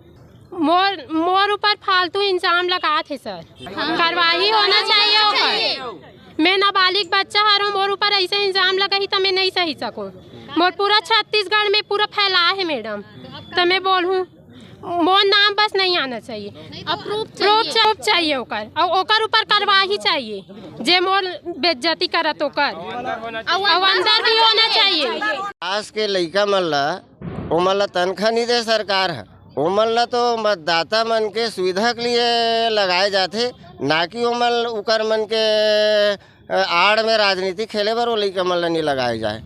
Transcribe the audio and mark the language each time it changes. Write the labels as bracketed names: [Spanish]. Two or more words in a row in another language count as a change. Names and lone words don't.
[Chhattisgarhi] मोर ऊपर फालतू इंजाम लगा थे सर, कार्रवाई होना चाहिए होकर। मैं नाबालिग बच्चा हारूं, मोर ऊपर ऐसे इंजाम लगा ही तो मैं नहीं सही सकूं। मोर पूरा छत्तीसगढ़ में पूरा फैला है मैडम, तो मैं बोलूँ मोर नाम बस नहीं आना चाहिए, प्रूफ चाहिए होकर, और ओकर ऊपर कार्रवाई चाहिए जे मोर बेइज्जती करत ओकर, और अंदर भी होना चाहिए। आज के लइका मन ला ओमन ला तनख्वाह नहीं दे सरकार है, ओमन ला तो मतदाता मन के सुविधा के लिए लगाए जाते, ना कि ओमन उकर मन के आड़ में राजनीति खेले बर वो लइका मन ला नहीं लगाए जाए।